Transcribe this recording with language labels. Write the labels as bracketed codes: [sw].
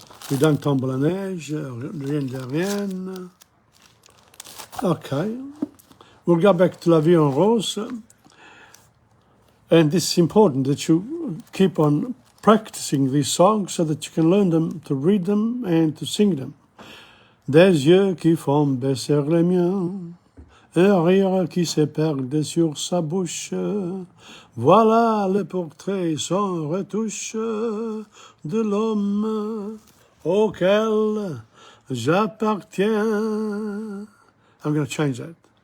[en] We done Tombe la neige, Rien de rien. Okay, we'll go back to La Vie en Rose. And it's important that you keep on practicing these songs so that you can learn them, to read them and to sing them. [fr] Des yeux qui font baisser les miens, un rire qui se perd sur sa bouche. Voilà le portrait sans retouche de l'homme auquel j'appartiens. [en] I'm going to change that.